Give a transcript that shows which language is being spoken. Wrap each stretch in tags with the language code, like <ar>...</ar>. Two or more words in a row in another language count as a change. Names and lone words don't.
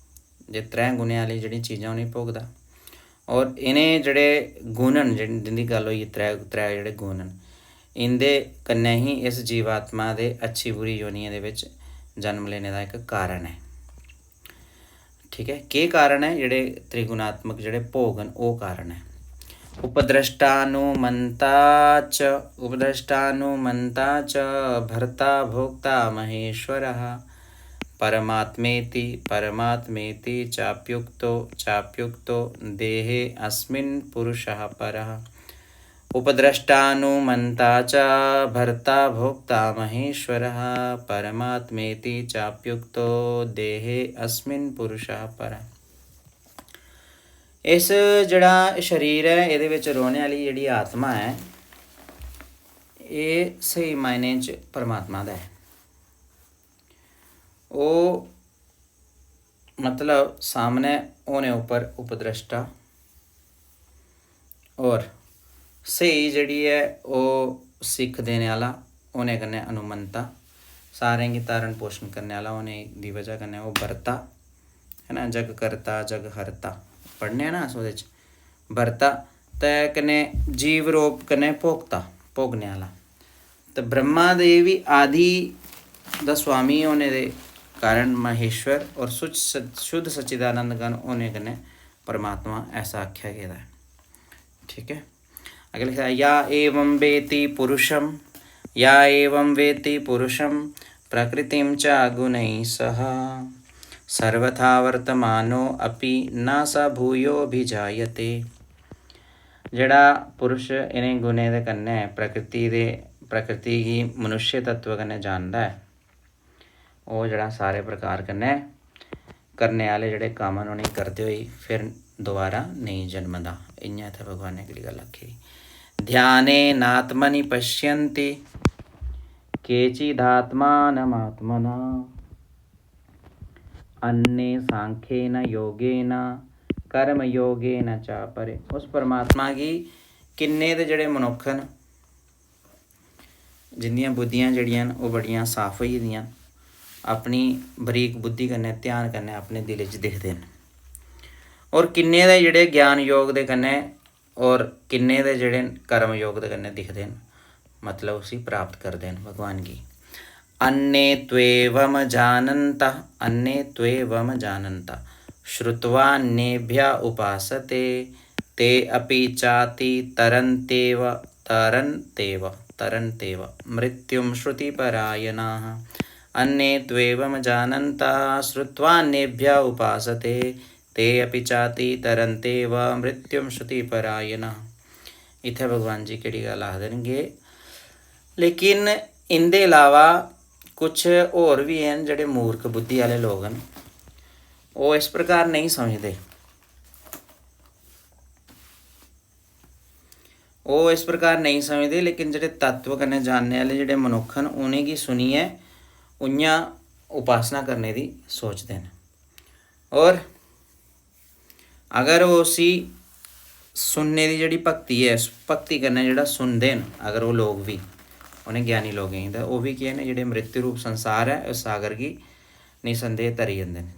<doi>जे त्रै गुणें आह्ली जेह्ड़ी चीज़ां उ'नें गी भोगदा और इ'नें जेह्ड़े गुण न जिंदी गल्ल होई त्रै जेह्ड़े गुण न इंदे कन्नै ही इस जीवात्मा दे अच्छी बुरी योनियें दे विच जन्म लेने दा इक कारण है। ठीक है, केह् कारण है? जेह्ड़े त्रिगुणात्मक जेह्ड़े भोग न ओह् कारण है।</doi> <sa>उपद्रष्टानुमन्ता च भर्ता भोक्ता महेश्वरः परमात्मेति चाप्युक्तो देहे अस्मिन् पुरुषः परः। उपद्रष्टानुमन्ता च भर्ता भोक्ता महेश्वरः परमात्मेति चाप्युक्तो देहे अस्मिन् पुरुषः परः।</sa> <doi>इस जेह्ड़ा शरीर है एह्दे विच रौह्ने आह्ली जेह्ड़ी आत्मा है एह् स्हेई मायने च परमात्मा दा है। ओह् मतलब सामने होने उप्पर उपद्रष्टा और स्हेई जेह्ड़ी है ओह सिक्ख देने आह्ला होने कन्नै अनुमंता सारें गी धारण पोषण करने आह्ला होने दी वजह कन्नै ओह् बरता है ना, जग करता जग हरता पढ़ने ना अस ओह्दे च बरता ते कन्नै जीव रूप कन्नै भोगता भोगने आह्ला। ते ब्रह्मा दे बी आदि दा स्वामी होने दे कारण महेश्वर और शुद्ध सच्चिदानंद घन होने कन्नै परमात्मा ऐसा आख्या गेदा है। ठीक है, अगले लिखा या</doi> <sa>एवं वेति पुरुषं प्रकृतिं च गुणैः सह सर्वथा वर्तमानो अपि न स भूयोऽभिजायते।</sa> <doi>जेड़ा पुरुष इन्हें गुणें दे कन्नै प्रकृति गी मनुष्य तत्व कन्नै जानदा है ओह् जेड़ा सारे प्रकार कन्नै करने आह्ले जेह्ड़े कम्म न उ'नेंगी करदे होई फिर दोबारा नेईं जन्मदा। इ'यां इत्थै भगवान ने केह्ड़ी गल्ल आखी दी।</doi> <sa>ध्यानेनात्मनि पश्यन्ति केचिदात्मानमात्मना अन्ये सांख्येन योगेन कर्मयोगेन च परे।</sa> <doi>उस परमात्मा गी किन्ने दे जेह्ड़े मनुक्ख न जिंदियां बुद्धियां जेह्ड़ियां न ओह् बड़ियां साफ होई गेदियां अपनी बरीक बुद्धि कन्नै ध्यान कन्नै अपने दिल च दिखदे न और किन्ने दे जेह्ड़े ज्ञान योग दे कन्नै और किन्ने दे जेह्ड़े कर्म योग दे कन्नै दिखदे न मतलब उसी प्राप्त करदे न भगवान गी।</doi> <sa>अन्ये त्वेवम जानन्ता श्रुत्वान्येभ्य उपासते ते अपि चाति तरन्तेव मृत्युं श्रुतिपरायणाः। अन्ये त्वेवम जानन्ता श्रुत्वान्येभ्य उपासते ते अपि चाति तरन्तेव मृत्युं श्रुतिपरायणाः।</sa> <doi>इत्थै भगवान जी केह्ड़ी गल्ल आखदे न कि लेकिन इंदे अलावा कुछ होर भी हैं जेह्ड़े मूर्ख बुद्धि आह्ले लोग न ओह् इस प्रकार नहीं समझदे। लेकिन जेह्ड़े तत्व कन्नै जानने आह्ले जेह्ड़े मनुक्ख न उ'नेंगी सुनियै उ'यां उपासना करने दी सोचदे न और अगर वो उसी सुनने दी जेह्ड़ी भक्ति है भक्ति कन्नै जेह्ड़ा सुनदे न अगर वो लोग भी उ'नें ज्ञानी लोगें गी ते ओह् बी केह् न जेह्ड़े मृत्यु रूप संसार है उस सागर गी निसंदेह तरी जंदे न।</doi>